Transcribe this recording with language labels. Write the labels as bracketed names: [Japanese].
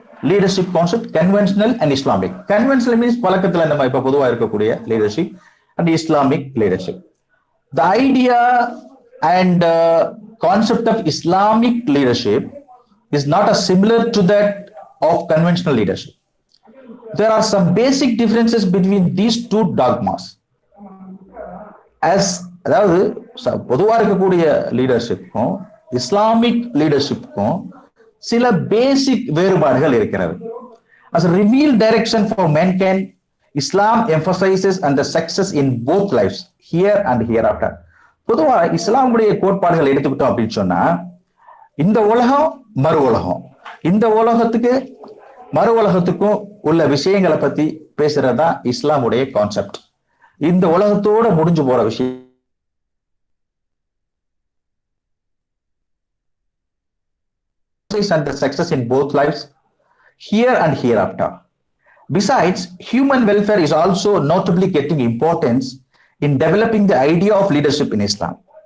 [English] Leadership concept, conventional and Islamic. Conventional means [Tamil] பழக்கத்துல நம்ம இப்ப பொதுவா இருக்கக்கூடிய [English] leadership and Islamic leadership. The idea and concept of Islamic leadership is not as similar to that of conventional leadership. There are some basic differences between these two dogmas. [Tamil] அதாவது பொதுவா இருக்கக்கூடிய லீடர்ஷிப்க்கும் Islamic லீடர்ஷிப்க்கும் சில பேசிக் வேறுபாடுகள் இருக்கிறது. [English] As a revealed direction for mankind, Islam emphasizes on the success in both lives, here and hereafter. [Tamil] பொதுவா இஸ்லாமுடைய கோட்பாடுகள் எடுத்துக்கிட்டோம் அப்படின்னு சொன்னா, இந்த உலகம் மறு உலகம், இந்த உலகத்துக்கு மறு உலகத்துக்கும் உள்ள விஷயங்களை பத்தி பேசுறதுதான் இஸ்லாமுடைய கான்செப்ட். இந்த உலகத்தோட முடிஞ்சு போற விஷயம் [English] and the success in both lives, here and hereafter. Besides, human welfare is also notably getting importance in developing the idea of leadership in Islam.